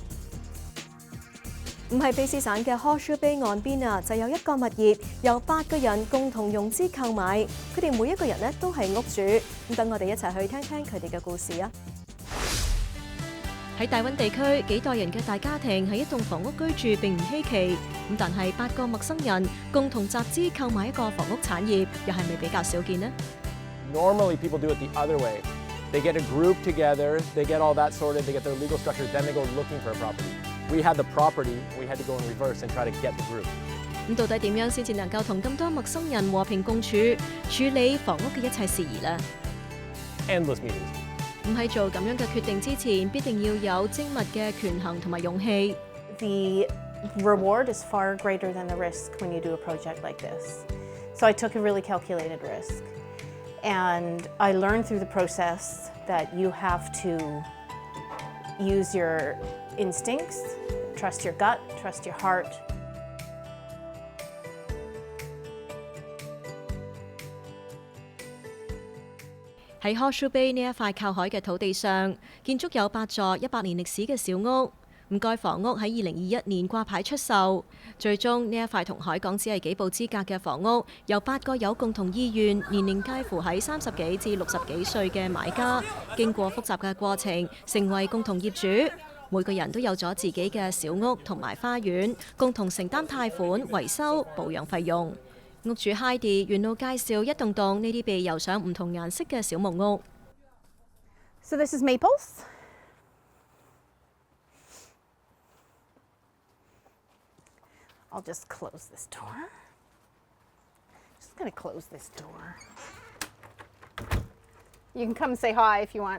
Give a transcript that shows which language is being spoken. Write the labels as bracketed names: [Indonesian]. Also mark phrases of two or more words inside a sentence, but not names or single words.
[Cantonese] 唔係卑詩省嘅 Horseshoe Bay 岸邊就有一個物業，由8個人共同融資購買，佢哋每一個人咧都係屋主。等我哋一齊去聽聽佢哋嘅故事啊！喺大溫地區，幾代人嘅大家庭喺一棟房屋居住並唔稀奇，但係8個陌生人共同集資購買一個房屋產業，又係咪比較少見呢？ [English] Normally people do it the other way. They get a group together, they get all that sorted, they get their legal structure, then they go looking for a property. We had the property, we had to go in reverse and try to get the group. [Cantonese] 到底點樣先至能夠同咁多陌生人和平共處，處理房屋嘅一切事宜呢？ [English] Endless meetings. [Cantonese] 唔係做咁樣嘅決定之前，必定要有精密嘅權衡同埋勇氣。 [English] The reward is far greater than the risk when you do a project like this. So I took a really calculated risk. And I learned through the process that you have to use your instincts, trust your gut, trust your heart. [Cantonese] 喺 Horseshoe Bay 呢一塊靠海嘅土地上，建築有8座100年歷史嘅小屋。該房屋喺2021年掛牌出售。最終呢一塊同海港只係幾步之隔嘅房屋，由8個有共同意願、年齡介乎喺30幾至60幾歲嘅買家，經過複雜嘅過程，成為共同業主。每個人都有咗自己嘅小屋同埋花園，共同承擔貸款、維修、保養費用。屋主 Heidi 沿路介紹一棟棟呢啲被油上唔同顏色嘅小木屋。 [English] So this is Maples. I'll just close this door. Just gonna close this door. You can come say hi if you want.